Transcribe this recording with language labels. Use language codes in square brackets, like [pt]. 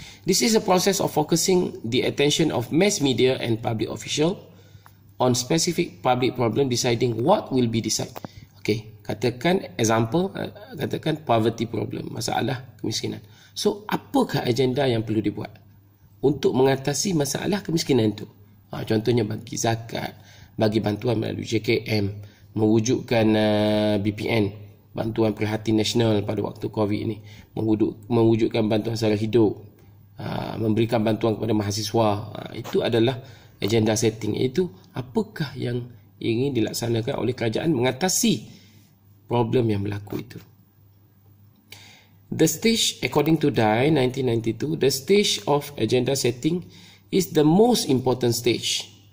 [en] This is a process of focusing the attention of mass media and public official on specific public problem, deciding what will be decided. [ms] Okay, katakan example, katakan [en] poverty problem, [ms] masalah kemiskinan. So, apakah agenda yang perlu dibuat untuk mengatasi masalah kemiskinan itu? Contohnya bagi zakat, bagi bantuan melalui JKM, mewujudkan BPN, bantuan prihatin nasional pada waktu COVID ini, mewujudkan bantuan sara hidup, memberikan bantuan kepada mahasiswa. Itu adalah agenda setting, iaitu apakah yang ingin dilaksanakan oleh kerajaan mengatasi problem yang berlaku itu. [en] The stage, according to Dye 1992, the stage of agenda setting is the most important stage.